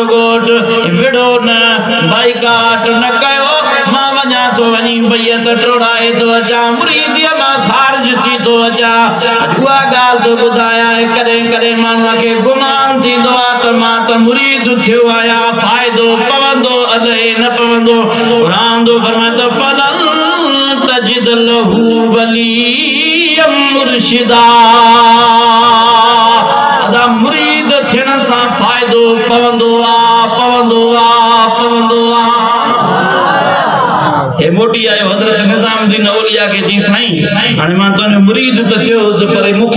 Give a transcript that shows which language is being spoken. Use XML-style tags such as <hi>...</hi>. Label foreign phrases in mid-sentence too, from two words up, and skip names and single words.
<sd>ॻोठ विड़ो न बाइकाट न कयो मां वञा थो वञी बैयत टोड़ाए थो अचां मुरीदीअ मां ख़ारिज थी थो अचां उहा ॻाल्हि थो ॿुधायां कॾहिं कॾहिं माण्हूअ खे गुमान थींदो आहे त मां त मुरीद थियो आहियां फ़ाइदो पवंदो अलाए न पवंदो क़ुरान थो फरमाए त</sd> <ar>فلن تجد له وليا مرشدا</ar> <sd>अदा मुरीद थियण सां फ़ाइदो पवंदो आहे पवंदो आहे पवंदो आहे हे मोटी आयो हज़रत निज़ामुद्दीन औलिया के जी साईं हाणे मां तुंहिंजो मुरीद त थियो पर मूंखे</sd>